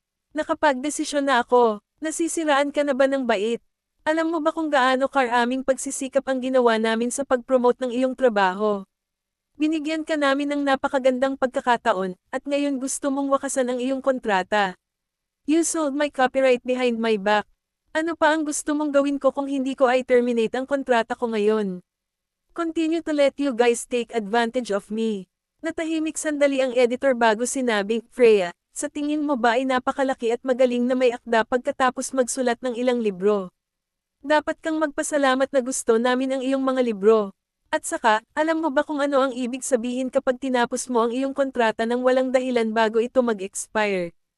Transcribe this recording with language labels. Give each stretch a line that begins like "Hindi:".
Filipino: Nakapagdesisyon na ako, nasisiraan ka na ba ng bait? Alam mo ba kung gaano karaming pagsisikap ang ginawa namin sa pag-promote ng iyong trabaho? Binigyan ka namin ng napakagandang pagkakataon, at ngayon gusto mong wakasan ang iyong kontrata.
English: You sold my copyright behind my back.
Filipino: Ano pa ang gusto mong gawin ko kung hindi ko ay terminate ang kontrata ko ngayon?
English: Continue to let you guys take advantage of me.
Filipino: Natahimik sandali ang editor bago sinabing, Freya, sa tingin mo ba ay napakalaki at magaling na may akda pagkatapos magsulat ng ilang libro? Dapat kang magpasalamat na gusto namin ang iyong mga libro. At saka, alam mo ba kung ano ang ibig sabihin kapag tinapos mo ang iyong kontrata ng walang dahilan bago ito mag-expire?